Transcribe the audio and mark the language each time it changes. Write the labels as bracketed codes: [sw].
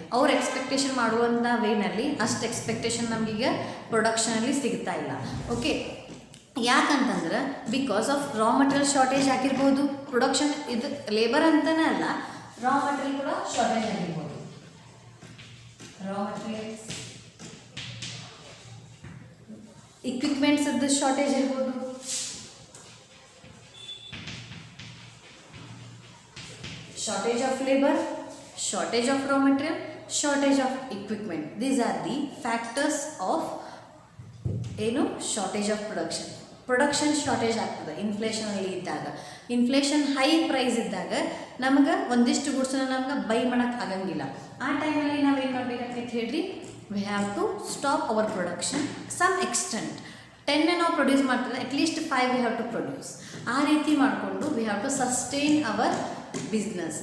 [kn] ಅವ್ರು ಎಕ್ಸ್ಪೆಕ್ಟೇಷನ್ ಮಾಡುವಂಥ ವೇನಲ್ಲಿ ಅಷ್ಟು ಎಕ್ಸ್ಪೆಕ್ಟೇಷನ್ ನಮಗೀಗ ಪ್ರೊಡಕ್ಷನಲ್ಲಿ ಸಿಗ್ತಾ ಇಲ್ಲ. ಓಕೆ, ಯಾಕಂತಂದ್ರೆ because of raw material shortage ಆಗಿರ್ಬೋದು. ಪ್ರೊಡಕ್ಷನ್ ಇದು ಲೇಬರ್ ಅಂತಲೇ ಅಲ್ಲ, ರಾ ಮಟೀರಿಯಲ್ ಕೂಡ ಶಾರ್ಟೇಜ್ ಆಗಿರ್ಬೋದು. ರಾ ಮಟೀರಿಯಲ್ಸ್, ಇಕ್ವಿಪ್ಮೆಂಟ್ಸ್ ಶಾರ್ಟೇಜ್ ಇರ್ಬೋದು, [en] shortage of labor, shortage of raw material, shortage of equipment. These are the factors of shortage of production. [kn] Production shortage ಆಗ್ತದೆ ಇನ್ಫ್ಲೇಷನಲ್ಲಿ ಇದ್ದಾಗ. Inflation high price ಇದ್ದಾಗ ನಮ್ಗೆ ಒಂದಿಷ್ಟು ಗುಡ್ಸನ್ನ ನಮ್ಗೆ ಬೈ ಮಾಡೋಕ್ಕೆ ಆಗಂಗಿಲ್ಲ. ಆ ಟೈಮಲ್ಲಿ ನಾವು ಏನು ಮಾಡ್ಬೇಕಂತ ಹೇಳ್ರಿ, [en] We have to stop our production some extent. 10 [kn] ನಾವು ಪ್ರೊಡ್ಯೂಸ್ ಮಾಡ್ತಾರೆ, [en] At least 5 we have to produce. [kn] ಆ ರೀತಿ ಮಾಡಿಕೊಂಡು [en] We have to sustain our business.